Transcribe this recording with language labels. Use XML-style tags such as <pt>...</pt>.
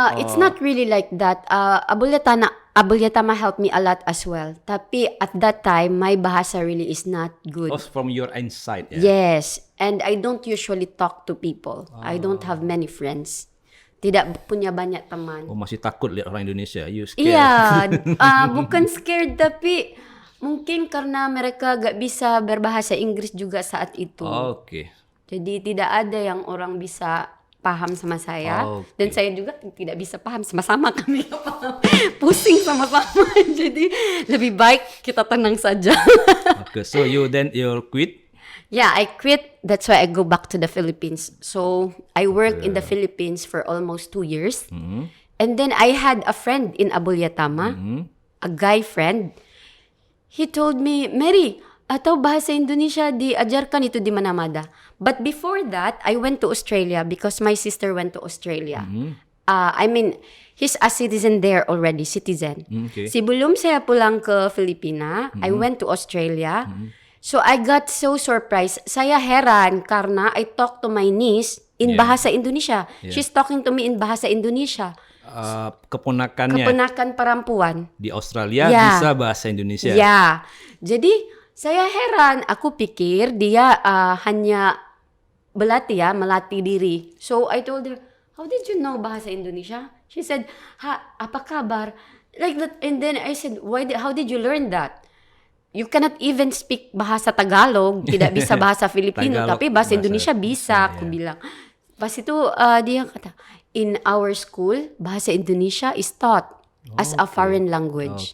<en>it's not really like that. Abulyatama helped me a lot as well. Tapi at that time, my bahasa really is not good. From your insight. Yeah. Yes, and I don't usually talk to people. I don't have many friends.</en> <id>tidak punya banyak teman. Oh, masih takut lihat orang Indonesia. You scared? Iya, bukan scared tapi mungkin karena mereka gak bisa berbahasa Inggris juga saat itu. Oke. Jadi tidak ada yang orang bisa paham sama saya. Oke. Dan saya juga tidak bisa paham sama-sama kami gak paham. Pusing sama-sama. Jadi lebih baik kita tenang saja.</id> <en>Okay, so you quit. Yeah, I quit. That's why I go back to the Philippines. So I worked in the Philippines for almost 2 years. And then I had a friend in Abulya-Tama, a guy friend.</en> <id>He told me, Mary, atau bahasa Indonesia diajarkan itu di Manamada.</id> <en>But before that, I went to Australia because my sister went to Australia. I mean, he's a citizen there already, citizen. Okay.</en> <id>Sebelum saya pulang ke Filipina, I went to Australia.</id> <en>So I got so surprised. Saya heran karena I talked to my niece in bahasa Indonesia. She's talking to me in bahasa Indonesia.</en> <id>Keponakannya Keponakan perempuan. di Australia Ya. bisa bahasa Indonesia. Ya. Jadi saya heran. Aku pikir dia hanya melatih diri.</id> <en>So I told her, how did you know bahasa Indonesia? She said, apa kabar? Like that. And then I said, how did you learn that? You cannot even speak bahasa Tagalog, tidak bisa bahasa Filipino, Tagalog,</en> <id>tapi bahasa bahasa Indonesia bisa, aku ya. bilang.</id> <en>Pas itu dia kata, in our school, bahasa Indonesia is taught as a foreign language.</en>